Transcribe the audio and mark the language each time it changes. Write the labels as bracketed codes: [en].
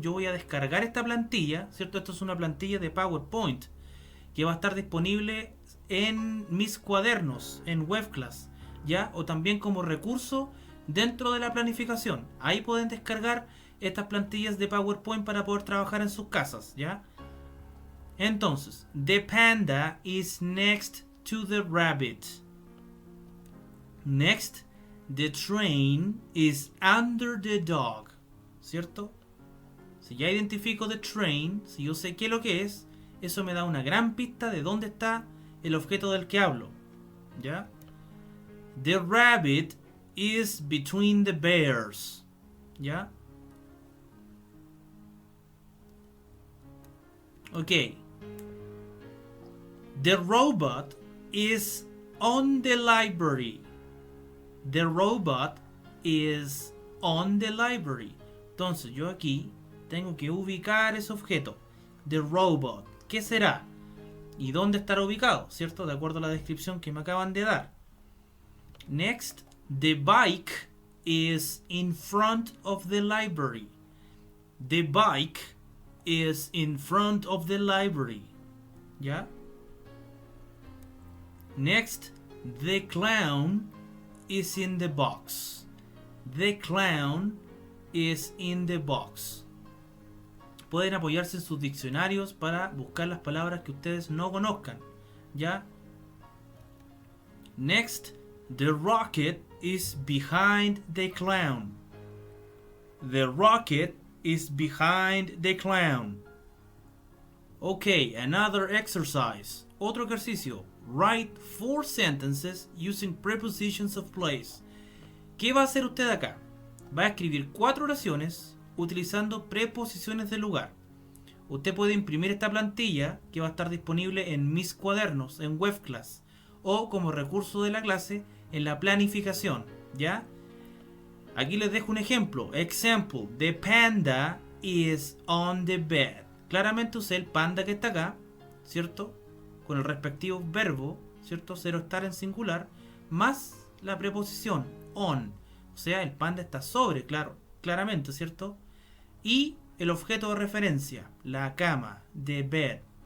[es] Yo voy a descargar esta plantilla, ¿cierto? Esto es una plantilla de PowerPoint que va a estar disponible en mis cuadernos, en WebClass, ¿ya? O también como recurso dentro de la planificación. Ahí pueden descargar estas plantillas de PowerPoint para poder trabajar en sus casas, ¿ya? [en] Entonces, the panda is next to the rabbit. Next, the train is under the dog. [es] ¿Cierto? Si ya identifico [en] the train, [es] si yo sé qué es lo que es, eso me da una gran pista de dónde está el objeto del que hablo. ¿Ya? [en] The rabbit is between the bears. [es] ¿Ya? [en] Ok. The robot is on the library. The robot is on the library. [es] Entonces yo aquí tengo que ubicar ese objeto. [en] The robot. [es] ¿Qué será? ¿Y dónde estará ubicado? ¿Cierto? De acuerdo a la descripción que me acaban de dar. [en] Next, the bike is in front of the library. The bike is in front of the library. [es] ¿Ya? [en] Next, the clown is in the box. The clown is in the box. [es] Pueden apoyarse en sus diccionarios para buscar las palabras que ustedes no conozcan. ¿Ya? [en] Next, the rocket is behind the clown. The rocket is behind the clown. Okay, another exercise. [es] Otro ejercicio. [en] Write 4 sentences using prepositions of place. [es] ¿Qué va a hacer usted acá? Va a escribir 4 oraciones utilizando preposiciones de lugar. Usted puede imprimir esta plantilla que va a estar disponible en mis cuadernos, en WebClass, o como recurso de la clase en la planificación, ¿ya? Aquí les dejo un ejemplo. [en] Example, the panda is on the bed. [es] Claramente usé el panda que está acá, ¿cierto? Con el respectivo verbo, ¿cierto? Cero estar en singular, más la preposición on. O sea, el panda está sobre, claramente, ¿cierto? Y el objeto de referencia, la cama, [en] the bed.